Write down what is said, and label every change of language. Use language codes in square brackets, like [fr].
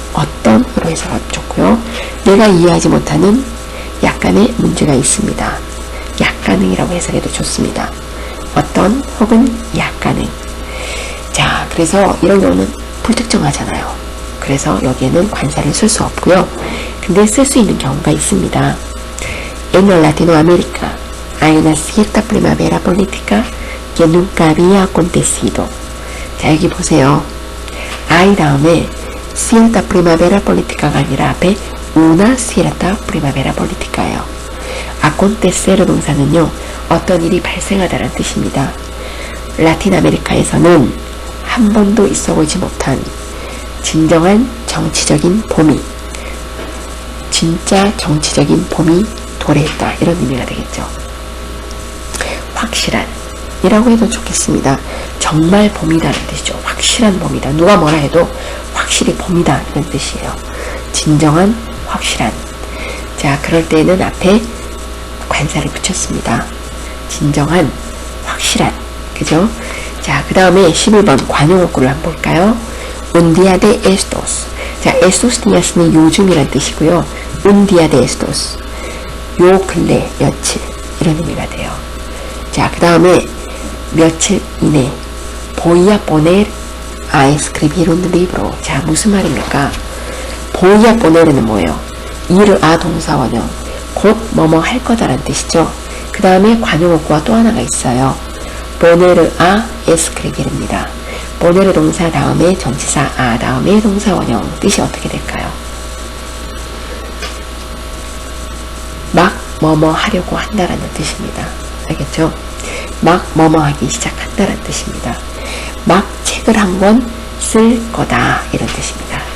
[ko] 어떤으로 해석하면 좋고요. 내가 이해하지 못하는 약간의 문제가 있습니다. 약간의라고 해석해도 좋습니다. 어떤 혹은 약간의. 자, 그래서 이런 경우는 불특정하잖아요. 그래서 여기에는 관사를 쓸 수 없고요. 근데 쓸 수 있는 경우가 있습니다. [es] En Latinoamérica hay una cierta primavera política que nunca había acontecido. [ko] 자, 여기 보세요. hay 다음에 [es] cierta primavera política [ko] 가 아니라 앞에 [es] una cierta primavera política [ko] 예요. acontecer 동사는요, 어떤 일이 발생하다는 뜻입니다. 라틴 아메리카에서는 한 번도 있어보지 못한 진정한 정치적인 봄이, 진짜 정치적인 봄이 도래했다. 이런 의미가 되겠죠. 확실한 이라고 해도 좋겠습니다. 정말 봄이다는 뜻이죠. 확실한 봄이다. 누가 뭐라 해도 확실히 봄이다. 이런 뜻이에요. 진정한, 확실한. 자, 그럴 때는 앞에 관사를 붙였습니다. 진정한, 확실한. 그죠? 자, 그 다음에 11번 관용어구를 한번 볼까요? [es] Un día de estos. [ko] 자, [es] estos días [ko] 는 요즘이란 뜻이고요. [es] Un día de estos. [ko] 요 근래, 며칠. 이런 의미가 돼요. 자, 그 다음에 며칠 이내. [es] Voy a poner a escribir un libro. [ko] 자, 무슨 말입니까? [es] Voy a poner은 뭐예요? [ko] ir a 동사원형. 곧 뭐뭐 할 거다라는 뜻이죠. 그 다음에 관용어구가 또 하나가 있어요. [es] poner a escribir입니다. [ko] poner 동사 다음에 전치사 a 다음에 동사원형. 뜻이 어떻게 될까요? 막 뭐뭐 하려고 한다라는 뜻입니다. 알겠죠? 막 뭐뭐 하기 시작한다라는 뜻입니다. 막 책을 한 권 쓸 거다 이런 뜻입니다.